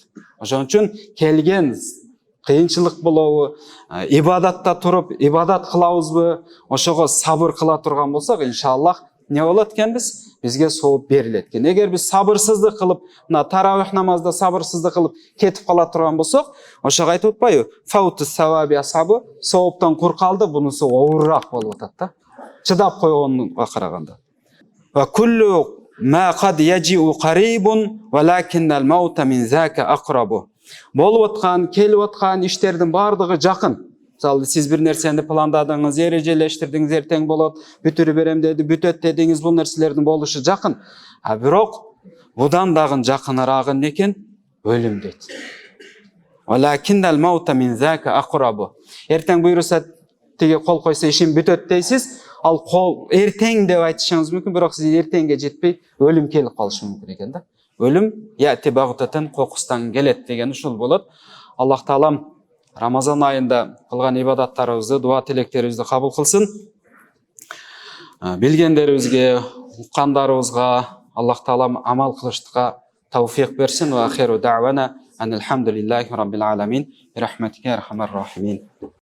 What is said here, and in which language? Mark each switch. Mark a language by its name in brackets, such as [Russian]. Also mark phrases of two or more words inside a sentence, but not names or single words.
[Kyrgyz] Ошон үчүн келген кыйынчылык болобу, ибадатта туруп ибадат кылабызбы, ошого сабыр кыла турган болсок, иншаллах не болот экенбиз? Бизге сооп берилет экен. Эгер биз сабырсыздык кылып, мына таравих намазда сабырсыздык кылып кетип кала турган болсок, ошого айтып атпайбы? [Arabic] فاته ثوابه أصابه, [Kyrgyz] сооптон кур калды, бунусу оорураак болуп атат да. Чыдап койгонго караганда. [Arabic] وكل ما قد يجيء قريب ولكن الموت من ذلك أقرب. [Kyrgyz] Болуп аткан, келип аткан иштердин бардыгы жакын. Мисалы, сиз бир нерсени пландадыңыз, эрежелештирдиңиз, эртең болот, бүтүрүп берем деди, бүтөт дедиңиз, бул нерселердин болушу жакын. Бирок будан дагы жакыныраак экен өлүм дейт. [Arabic] ولكن الموت من ذلك أقرب. [Kyrgyz] Эртең буйруса тиги кол койсо ишим бүтөт дейсиз, ал кол эртең деп айтышыңыз мүмкүн, бирок сиз эртеңге жетпей өлүм келип калышы мүмкүн экен да. Өлүм [Arabic] يأتي بغتة [Kyrgyz] кокустан келет деген ушул болот. Аллах Таалам Рамазан айында кылган ибадаттарыбызды, дуа тилектерибизди кабыл кылсын. Билгендерибизге, уккандарыбызга Аллах Таалам амал кылыштыкка тавфиq берсин. [Arabic] وآخر دعوانا أن الحمد لله رب العالمين. برحمتك يا أرحم الراحمين.